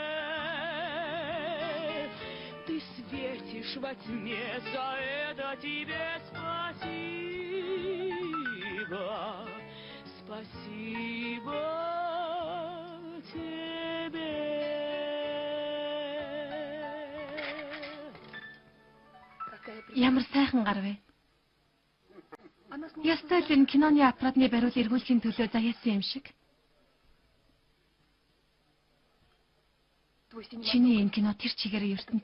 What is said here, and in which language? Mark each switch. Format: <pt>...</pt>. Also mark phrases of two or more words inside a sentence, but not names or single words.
<ru>ты светишь во тьме, за это тебе спасибо, спасибо тебе.</ru> <mn>Ямар сайхан гар вэ? Ястай л энэ киноны аппаратны бариул эргүүлсийн төлөө заяасан юм шиг. Чиний энэ кино тэр чигээр ертөнц.</mn>